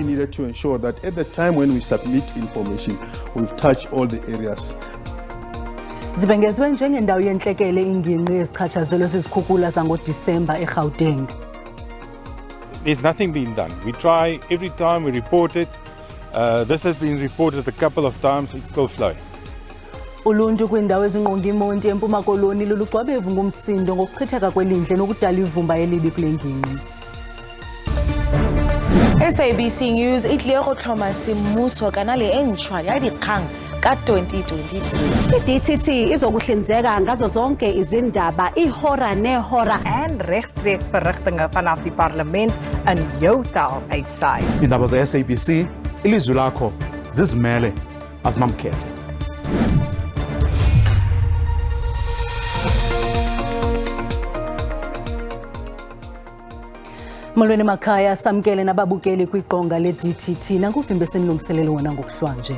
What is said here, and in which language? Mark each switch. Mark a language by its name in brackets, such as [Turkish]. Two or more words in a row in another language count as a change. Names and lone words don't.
[English] needed to ensure that at the time when we submit information, we've touched all the areas. [Xhosa] Zibhengezwe njengendawo yentlekele ingingqi ezichatshazelwe zizikhukhula zangoDisemba eGauteng. [English] There's nothing being done. We try every time we report it. This has been reported a couple of times. It's still slow. [Xhosa] Uluntu kwindawo ezingqonge imonti eMpuma Koloni lulugcwabevu ngumsindo ngokuchitheka kwelindle nokudala ivumba elibi kule ngingqi. [Tswana] SABC News itlile go tlhoma semmuso kanale e ntšhwa ya dikgang ka 2023. [Zulu] I-DTT izokuhlinzeka ngazo zonke izindaba ihora nehora [Afrikaans] en regstreeks verrigtinge vanaf die parlement in jou taal uitsaai. [Xhosa] Indaba ze-SABC ilizwi lakho zizimele azimamkhethe. Molweni makhaya samkele nababukeli kwiqonga le-DTT nanguvimbe senilungiselelo wona ngokuhlwanje.